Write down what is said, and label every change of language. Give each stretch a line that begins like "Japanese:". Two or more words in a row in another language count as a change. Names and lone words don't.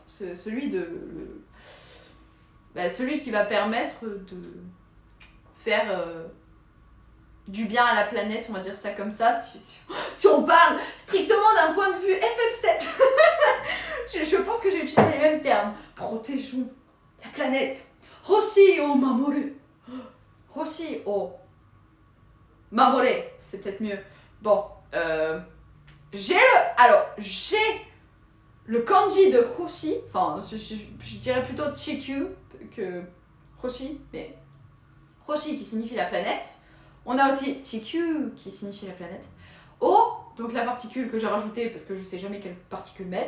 French: Celui qui va permettre de faire du bien à la planète, on va dire ça comme ça, si on parle strictement d'un point de vue FF7. je pense que j'ai utilisé les mêmes termes. Protégeons la planète.
Japanese: 星を守る. 星を守る,
French: c'est peut-être mieux. Bon, j'ai le kanji de Hoshi, enfin je dirais plutôt Chikyu que Hoshi, mais Hoshi qui signifie la planète. On a aussi Chikyu qui signifie la planète. O, donc la particule que j'ai rajoutée parce que je sais jamais quelle particule mettre.